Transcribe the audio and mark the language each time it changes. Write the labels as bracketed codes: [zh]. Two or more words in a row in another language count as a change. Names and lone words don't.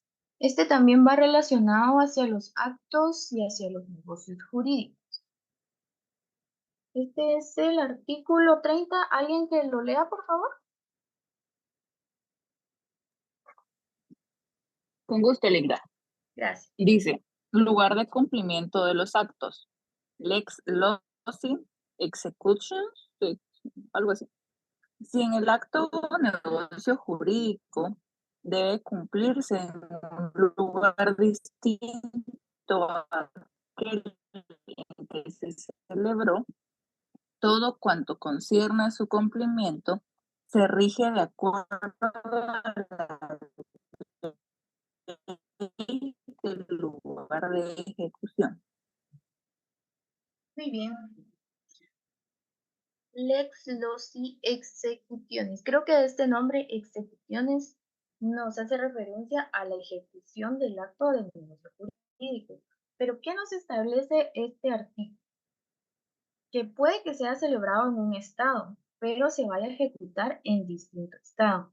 [es] Este también va relacionado hacia los actos y hacia los negocios jurídicos. Este es el artículo 30. ¿Alguien que lo lea, por favor? Con gusto, Linda. Gracias. Dice, lugar de cumplimiento de los actos. [la] Lex loci, execution, [es] algo así. Si en el acto o negocio jurídico debe cumplirse en un lugar distinto a aquel en que se celebró, todo cuanto concierne a su cumplimiento se rige de acuerdo a la ley del lugar de ejecución. Muy bien. [la] Lex loci executionis. [es] Creo que este nombre, execuciones, nos hace referencia a la ejecución del acto del negocio jurídico. Pero, ¿qué nos establece este artículo? Que puede que sea celebrado en un estado, pero se vaya a ejecutar en distinto estado.